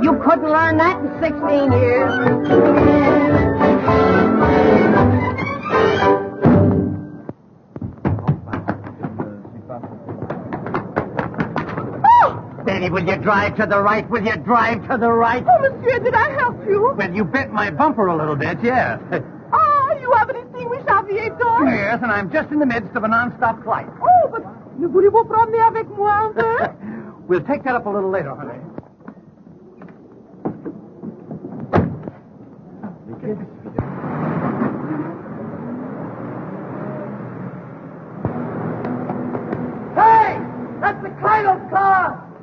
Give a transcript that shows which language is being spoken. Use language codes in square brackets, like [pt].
[en] You couldn't learn that in 16 years. Betty, will you drive to the right? Will you drive to the right? Oh, monsieur, did I help you? Well, you bent my bumper a little bit, yes. Ah, you have an extinguished aviator? Yes, and I'm just in the midst of a non-stop flight. Oh, but [fr] ne voulez-vous promener avec moi un peu? [en] We'll take that up a little later, honey. Hey! That's the Cradle's car!